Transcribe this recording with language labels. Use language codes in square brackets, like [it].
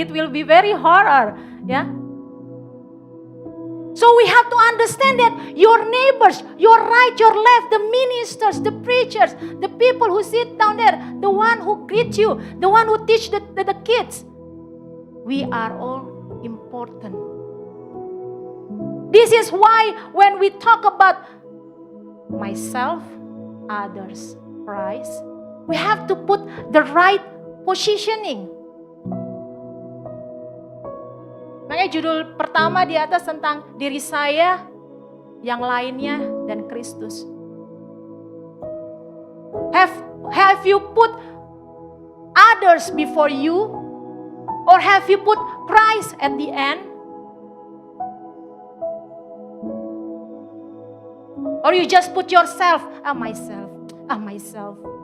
[en] It will be very horror, So we have to understand that your neighbors, your right, your left, the ministers, the preachers, the people who sit down there, the one who greet you, the one who teach the kids, we are all important. This is why when we talk about myself, others, Christ, we have to put the right positioning. [id] Makanya judul pertama di atas tentang diri saya, yang lainnya, dan Kristus. [en] Have you put others before you? Or have you put Christ at the end? Or you just put yourself, myself.